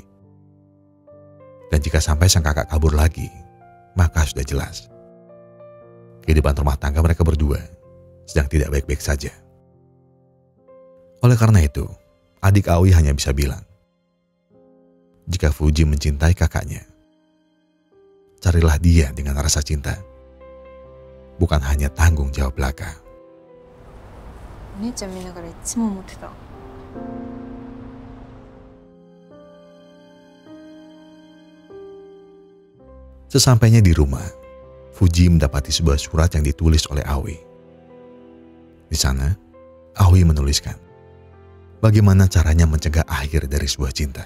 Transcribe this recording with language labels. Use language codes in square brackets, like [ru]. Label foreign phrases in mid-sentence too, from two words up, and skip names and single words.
[id] Dan jika sampai sang kakak kabur lagi, maka sudah jelas kehidupan rumah tangga mereka berdua sedang tidak baik-baik saja. Oleh karena itu, adik Aoi hanya bisa bilang, jika Fuji mencintai kakaknya, carilah dia dengan rasa cinta, bukan hanya tanggung jawab belaka. [ja] お姉ちゃん見ながらいつも思ってた。 [id] Sesampainya di rumah, Fuji mendapati sebuah surat yang ditulis oleh Aoi. Di sana, Aoi menuliskan bagaimana caranya mencegah akhir dari sebuah cinta.